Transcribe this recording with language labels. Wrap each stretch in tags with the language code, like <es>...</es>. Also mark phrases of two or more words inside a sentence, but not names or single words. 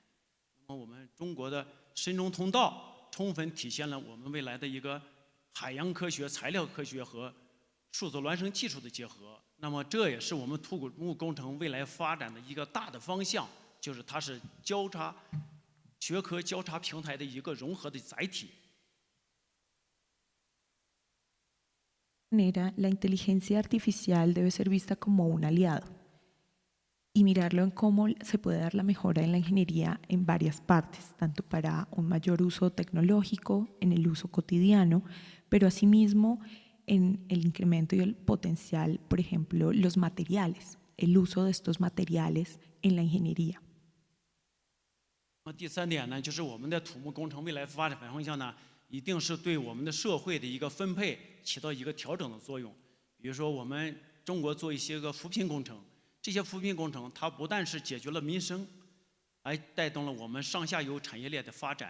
<zh>那么我们中国的深中通道充分体现了我们未来的一个海洋科学、材料科学和数字孪生技术的结合。那么这也是我们土木工程未来发展的一个大的方向，就是它是学科交叉平台的一个融合的载体。</zh> <es>La inteligencia artificial debe ser vista como un aliado y mirarlo en cómo se puede dar la mejora en la ingeniería en varias partes, tanto para un mayor uso tecnológico, en el uso cotidiano, pero asimismo en el incremento y el potencial, por ejemplo, los materiales, el uso de estos materiales en la ingeniería.</es> <zh>第三点呢，就是我们的土木工程未来发展方向呢，一定是对我们的社会的一个分配起到一个调整的作用。比如说，我们中国做一些个扶贫工程，这些扶贫工程它不但是解决了民生，还带动了我们上下游产业链的发展。</zh>